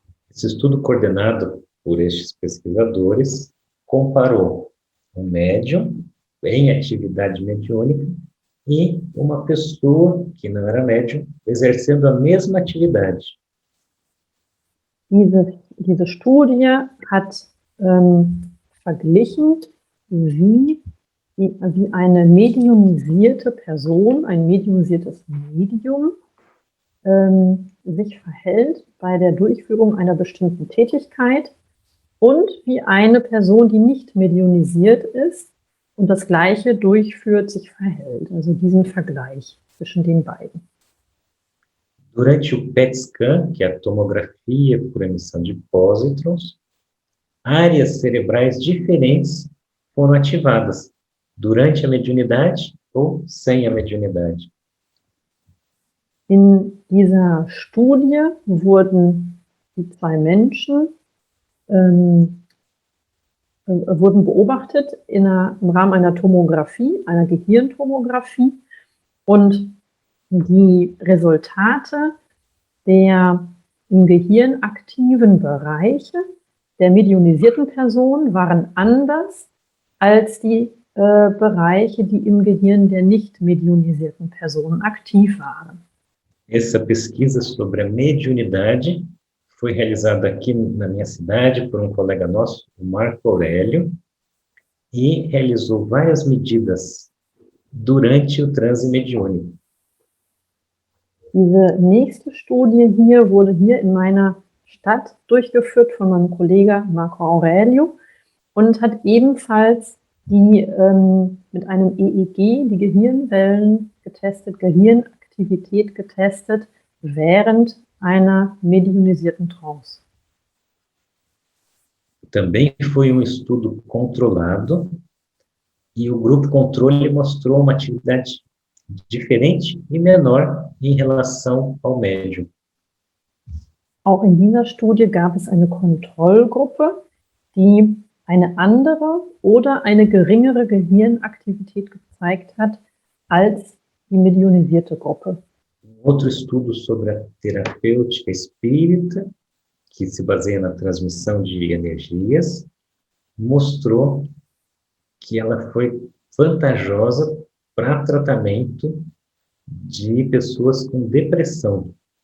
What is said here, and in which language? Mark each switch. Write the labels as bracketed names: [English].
[Portuguese] Esse estudo coordenado por estes pesquisadores comparou um médium em atividade mediúnica e uma pessoa que não era médium exercendo a mesma atividade. [German] Diese Studie hat verglichen, wie eine mediumisierte Person, ein mediumisiertes Medium sich verhält bei der Durchführung einer bestimmten Tätigkeit und wie eine Person, die nicht mediumisiert ist und das Gleiche durchführt, sich verhält. Also diesen Vergleich zwischen den beiden. [Portuguese] Durante o PET scan, que é a tomografia por emissão de pósitrons, áreas cerebrais diferentes foram ativadas durante a mediunidade ou sem a mediunidade. [German] In dieser Studie wurden die zwei Menschen wurden beobachtet im Rahmen einer Tomographie, einer Gehirntomographie, und die Resultate der im Gehirn aktiven Bereiche der mediunisierten Person waren anders als die Bereiche, die im Gehirn der nicht mediunisierten Personen aktiv waren. [Portuguese] Essa pesquisa sobre a mediunidade foi realizada aqui na minha cidade por um colega nosso, o Marco Aurélio, e realizou várias medidas durante o transe mediúnico. [German] Diese nächste Studie hier wurde hier in meiner Stadt durchgeführt von meinem Kollegen Marco Aurélio und hat ebenfalls die mit einem EEG die Gehirnwellen getestet, Gehirnaktivität getestet während einer mediunisierten Trance. [Portuguese] Também foi um estudo controlado e o grupo controle mostrou uma atividade diferente e menor em relação ao médium. [German] Auch in dieser Studie gab es eine Kontrollgruppe, die eine andere oder eine geringere Gehirnaktivität gezeigt hat als die medionisierte Gruppe. [Portuguese] Outro estudo sobre a terapêutica espírita, que se baseia na transmissão de energias, mostrou que ela foi vantajosa para tratamento de pessoas com depressão.